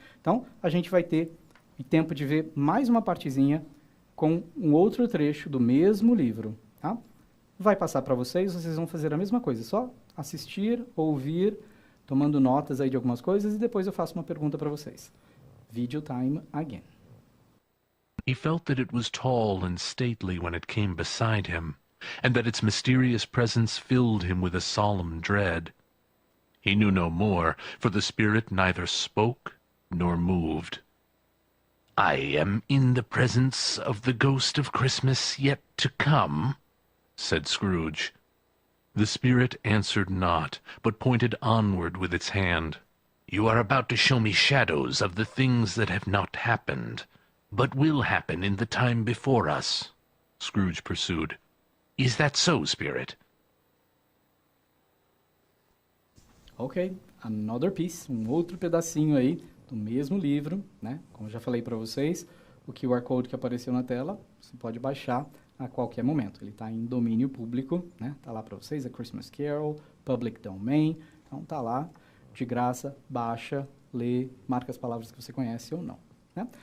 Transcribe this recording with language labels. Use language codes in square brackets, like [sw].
[pt] Então, a gente vai ter tempo de ver mais uma partezinha com um outro trecho do mesmo livro. Tá? Vai passar para vocês, vocês vão fazer a mesma coisa. Só assistir, ouvir, tomando notas aí de algumas coisas, e depois eu faço uma pergunta para vocês. [en] Video time again. He felt that it was tall and stately when it came beside him, and that its mysterious presence filled him with a solemn dread. He knew no more, for the spirit neither spoke nor moved. "I am in the presence of the ghost of Christmas yet to come," said Scrooge. The spirit answered not, but pointed onward with its hand. "You are about to show me shadows of the things that have not happened, but will happen in the time before us," Scrooge pursued. "Is that so, Spirit?" Ok, another piece, [pt] um outro pedacinho aí do mesmo livro, né? Como eu já falei para vocês, o QR Code que apareceu na tela, você pode baixar a qualquer momento. Ele está em domínio público, né? Tá lá para vocês, A Christmas Carol, Public Domain, então tá lá, de graça, baixa, lê, marca as palavras que você conhece ou não. Né?